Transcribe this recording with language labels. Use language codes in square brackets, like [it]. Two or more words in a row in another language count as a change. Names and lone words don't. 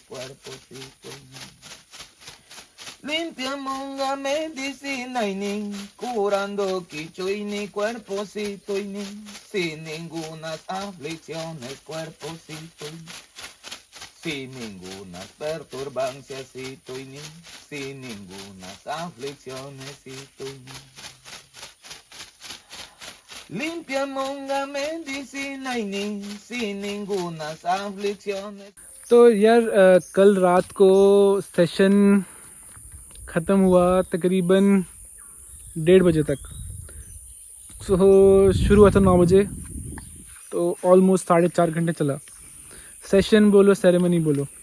[es] cuerpocito y limpia monga medicina y curando quicho y cuerpocito y sin ninguna aflicciones, cuerpocito y sin ninguna perturbancias y sin ninguna aflicciones y limpia monga medicina y sin ninguna aflicciones. [hi] तो यार कल रात को सेशन ख़त्म हुआ तकरीबन 1:30 बजे तक। सो शुरू हुआ था 9 बजे, तो ऑलमोस्ट 4.5 घंटे चला। सेशन बोलो सेरेमनी बोलो।